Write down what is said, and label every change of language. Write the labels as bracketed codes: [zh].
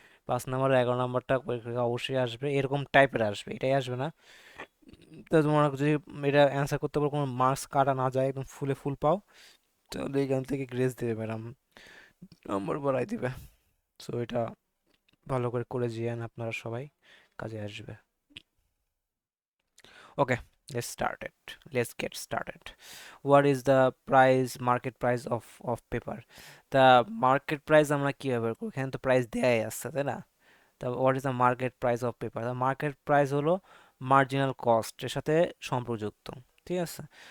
[bn] 5 number আর 11 নাম্বারটা পরীক্ষায় অবশ্যই আসবে, এরকম টাইপের আসবে, এটাই আসবে না। তো তোমার যদি এটা অ্যান্সার করতে পারো, কোনো মার্কস কাটা না যায়, একদম ফুলে ফুল পাও, তাহলে এখান থেকে গ্রেস দেবে ম্যাডাম, নম্বর বাড়াই দিবে। সো এটা ভালো করে করে যেয়েন আপনারা সবাই, কাজে আসবে। [en] Okay, let's start it. Let's get started. What is the price, market price of paper? The market price [bn] আমরা কিভাবে করব? এখানে তো প্রাইস দেয়াই আছে, তাই না? [en] তা what is the market price of paper? The market price হলো marginal cost [bn] এর সাথে সম্পর্কযুক্ত, ঠিক আছে?